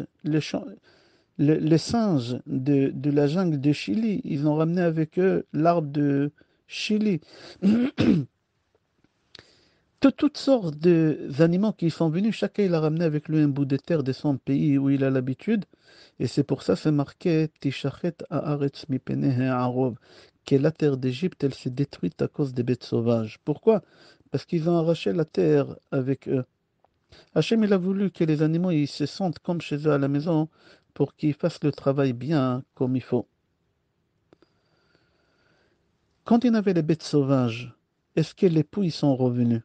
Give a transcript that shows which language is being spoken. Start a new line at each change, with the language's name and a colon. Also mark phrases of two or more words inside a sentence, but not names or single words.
French: Les singes de la jungle de Chili, ils ont ramené avec eux l'arbre de Chili. Toutes sortes d'animaux qui sont venus, chacun il a ramené avec lui un bout de terre de son pays où il a l'habitude. Et c'est pour ça c'est marqué
Hebrew: תשחת הארץ מפני הערוב,
French: que la terre d'Égypte, elle s'est détruite à cause des bêtes sauvages. Pourquoi? Parce qu'ils ont arraché la terre avec eux. Hachem, il a voulu que les animaux ils se sentent comme chez eux à la maison pour qu'ils fassent le travail bien comme il faut. Quand il y avait les bêtes sauvages, est-ce que les poux ils sont revenus?